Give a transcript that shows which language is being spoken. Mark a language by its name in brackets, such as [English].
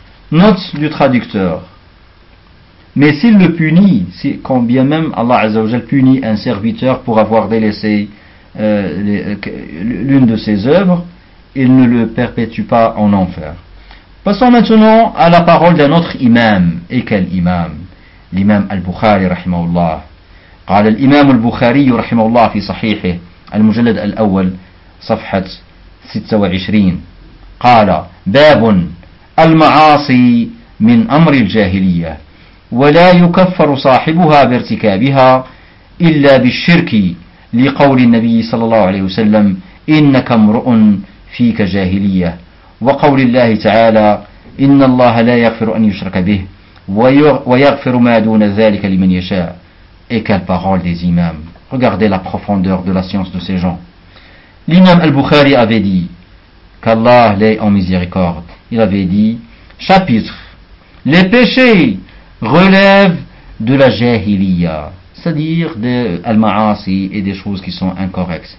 [French] Note du traducteur. Mais s'il le punit, si, combien même Allah Azza wa Jalla punit un serviteur pour avoir délaissé l'une de ses œuvres, il ne le perpétue pas en enfer. Passons maintenant à la parole d'un autre imam. Et quel imam? L'imam al-Bukhari, rahimahullah. [Arabic] قال الإمام البخاري رحمه الله في صحيحه المجلد الأول صفحة 26 قال باب المعاصي من أمر الجاهلية ولا يكفر صاحبها بارتكابها إلا بالشرك لقول النبي صلى الله عليه وسلم إنك امرؤ فيك جاهلية وقول الله تعالى إن الله لا يغفر أن يشرك به ويغفر ما دون ذلك لمن يشاء. [French] Et quelles paroles des imams! Regardez la profondeur de la science de ces gens. L'imam al-Bukhari avait dit, qu'Allah l'ait en miséricorde, il avait dit, chapitre, les péchés relèvent de la jahiliya, c'est-à-dire de al-ma'asi et des choses qui sont incorrectes.